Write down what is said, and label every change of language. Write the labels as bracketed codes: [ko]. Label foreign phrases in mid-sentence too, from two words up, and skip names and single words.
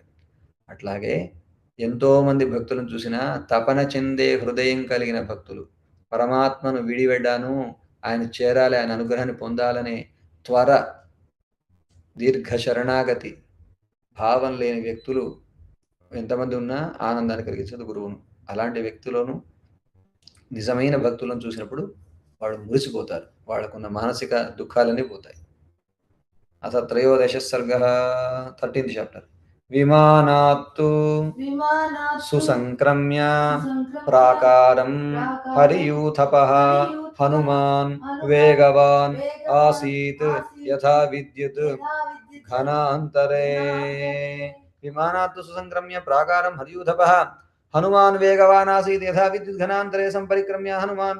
[te] అట్లాగే ఎంతోమంది భక్తులను చూసినా తపన చెందే హృదయం కలిగిన భక్తులు, పరమాత్మను విడివెడ్డాను, ఆయన చేరాలి, ఆయన అనుగ్రహాన్ని పొందాలనే త్వర, దీర్ఘ శరణాగతి భావం లేని వ్యక్తులు ఎంతమంది ఉన్నా ఆనందాన్ని కలిగించేది గురువును. అలాంటి వ్యక్తులను నిజమైన భక్తులను చూసినప్పుడు వాళ్ళు మురిసిపోతారు, వాళ్ళకున్న మానసిక దుఃఖాలన్నీ పోతాయి. [sa] अथ त्रयोदशः सर्गः 13th chapter विमानात्तु सुसंक्रम्य प्राकारं हरियूथपः हनुमान् वेगवान् आसीत् यथा विद्युत् घनान्तरे विमानात्तु सुसंक्रम्य प्राकारं हरियूथपः हनुमान् वेगवान् आसीत् यथा विद्युत् घनान्तरे संपरिक्रम्य हनुमान्